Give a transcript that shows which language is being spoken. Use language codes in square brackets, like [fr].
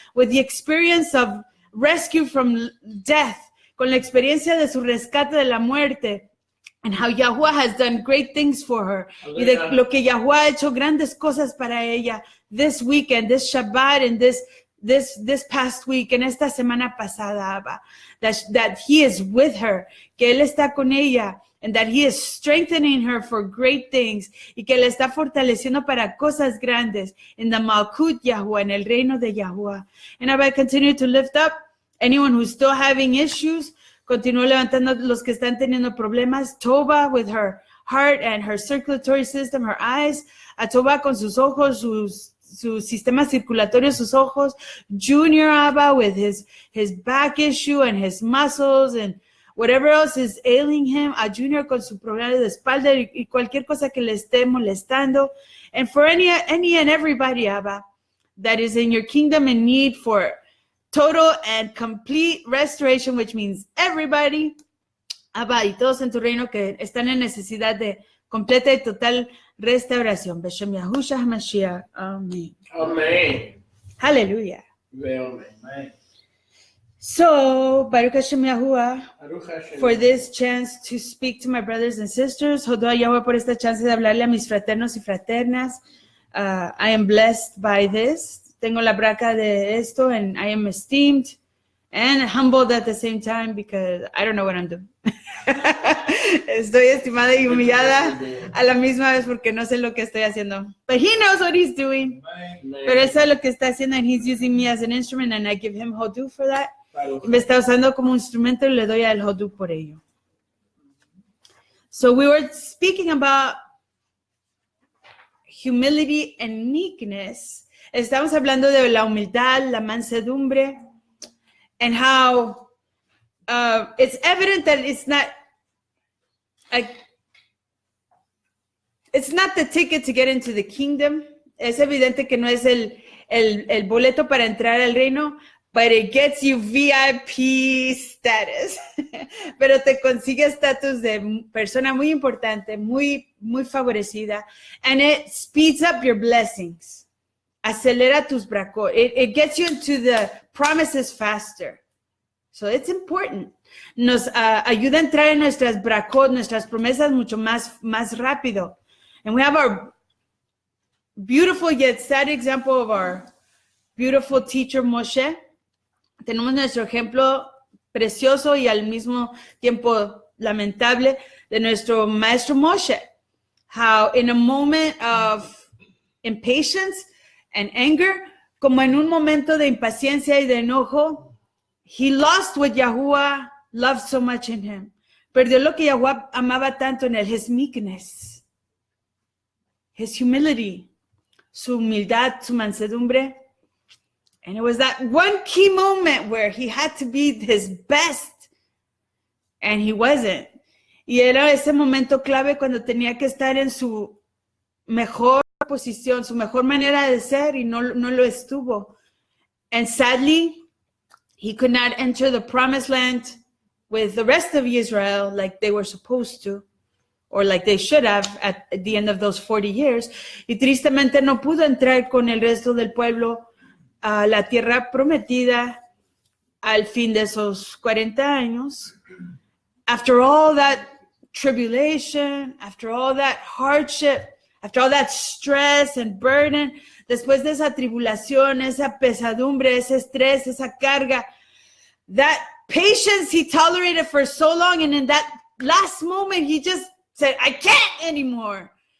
[en] With the experience of rescue from death. [es] Con la experiencia de su rescate de la muerte. [en] And how Yahuwah has done great things for her. [es] Y de lo que Yahuwah ha hecho grandes cosas para ella [en] this weekend, this Shabbat, and this past week, [es] en esta semana pasada, Abba. [en] That he is with her, [es] que él está con ella, [en] and that he is strengthening her for great things, [es] y que le está fortaleciendo para cosas grandes [en] in the Malkut Yahuwah, [es] en el reino de Yahuwah. [en] And I continue to lift up anyone who's still having issues. [es] Continúo levantando los que están teniendo problemas. [en] Toba with her heart and her circulatory system, her eyes. [es] A Toba con sus ojos, su sistema circulatorio, sus ojos. [en] Junior Abba with his back issue and his muscles and whatever else is ailing him. [es] A Junior con su problema de espalda y cualquier cosa que le esté molestando. [en] And for any and everybody, Abba, that is in your kingdom in need for total and complete restoration, which means everybody, Abba, [es] y todos en tu reino que están en necesidad de completa y total restauración. [he] Beshem Yahusha HaMashiach. Amen. Amen. Hallelujah. Amen. [en] So, Baruch Hashem Yahuwah, for this chance to speak to my brothers and sisters. [es] Hodú a Yahuwah por esta chance de hablarle a mis fraternos y fraternas. [en] I am blessed by this. [es] Tengo la braca de esto, [en] and I am esteemed and humbled at the same time because I don't know what I'm doing. [es] Estoy estimada y humillada a la misma vez porque no sé lo que estoy haciendo. [en] But he knows what he's doing. [es] Pero él sabe lo que está haciendo, [en] and he's using me as an instrument, and I give him Hodú for that. [es] Me está usando como instrumento y le doy al Hodú por ello. [en] So we were speaking about humility and meekness, [es] estamos hablando de la humildad, la mansedumbre, [en] and how it's evident that it's not the ticket to get into the kingdom. [es] Es evidente que no es el boleto para entrar al reino, [en] but it gets you VIP status. [es] Pero te consigue estatus de persona muy importante, muy, muy favorecida. [en] And it speeds up your blessings. [es] Acelera tus bracot. [en] It gets you into the promises faster. So it's important. [es] Nos ayuda a entrar en nuestras bracot, nuestras promesas mucho más rápido. [en] And we have our beautiful yet sad example of our beautiful teacher Moshe. [es] Tenemos nuestro ejemplo precioso y al mismo tiempo lamentable de nuestro maestro Moshe. [en] How in a moment of impatience and anger, [es] como en un momento de impaciencia y de enojo, [en] he lost what Yahuwah loved so much in him. [es] Perdió lo que Yahuwah amaba tanto en él, [en] his meekness. His humility, [es] su humildad, su mansedumbre. [en] And it was that one key moment where he had to be his best and he wasn't. [es] Y era ese momento clave cuando tenía que estar en su mejor posición, su mejor manera de ser y no lo estuvo. [en] And sadly, he could not enter the promised land with the rest of Israel like they were supposed to. Or like they should have at the end of those 40 years. [es] Y tristemente no pudo entrar con el resto del pueblo a la tierra prometida al fin de esos 40 años. [en] After all that tribulation, after all that hardship, after all that stress and burden, [es] después de esa tribulación, esa pesadumbre, ese estrés, esa carga, [en] that patience he tolerated for so long, and in that last moment he just said, I can't anymore.